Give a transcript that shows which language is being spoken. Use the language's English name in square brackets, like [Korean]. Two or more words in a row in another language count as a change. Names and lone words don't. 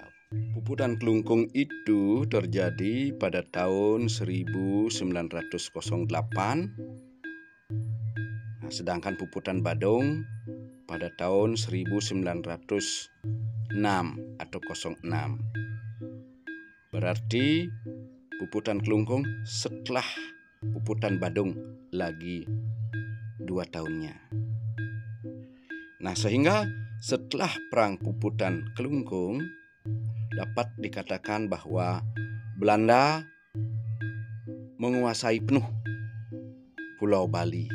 [Indonesian] Puputan Kelungkung itu terjadi pada tahun 1908. Nah, sedangkan puputan Badung pada tahun 1906 atau 06. Berarti puputan Kelungkung setelah puputan Badung lagi 2 tahunnya. Nah, sehingga setelah perang puputan Kelungkung dapat dikatakan bahwa Belanda menguasai penuh Pulau Bali.